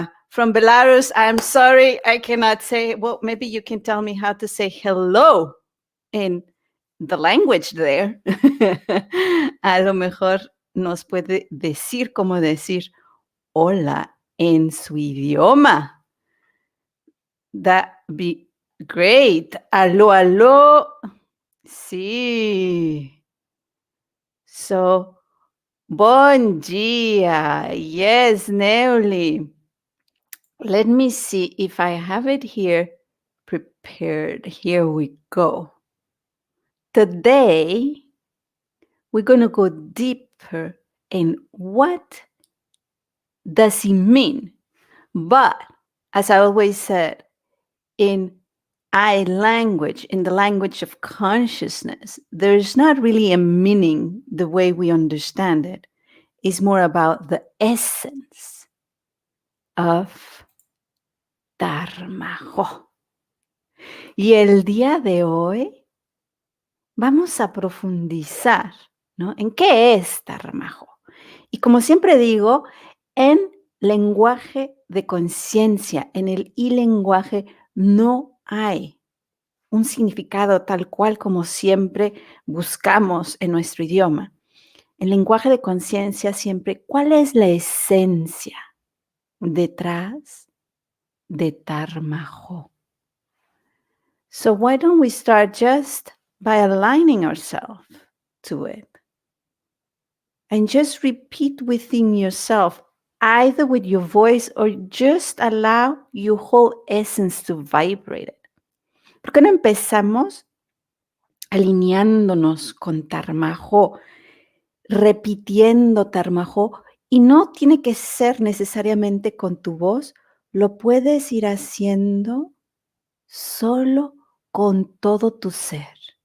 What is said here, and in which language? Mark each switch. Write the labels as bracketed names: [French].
[English] From Belarus, I'm sorry, I cannot say. Well, maybe you can tell me how to say hello in the language there. [Spanish] A lo mejor nos puede decir cómo decir hola en su idioma. [English] That'd be great. [Spanish] Aló, aló. Sí. [Portuguese] So, bom dia. [English] Yes, Neuli. Let me see if I have it here prepared. Here we go. Today, we're going to go deeper in what does it mean. But as I always said, in I language, in the language of consciousness, there's not really a meaning the way we understand it. It's more about the essence of Dharma. [Spanish] Y el día de hoy vamos a profundizar, ¿no? ¿En qué es Dharma? Y como siempre digo, en lenguaje de conciencia, en el lenguaje no hay un significado tal cual como siempre buscamos en nuestro idioma. En lenguaje de conciencia siempre, ¿cuál es la esencia detrás de Dharma? [English] So why don't we start just by aligning ourselves to it? And just repeat within yourself, either with your voice or just allow your whole essence to vibrate it. [Spanish] ¿Por qué no empezamos alineándonos con Tarmajo, repitiendo Tarmajo? Y no tiene que ser necesariamente con tu voz, lo puedes ir haciendo solo con todo tu ser.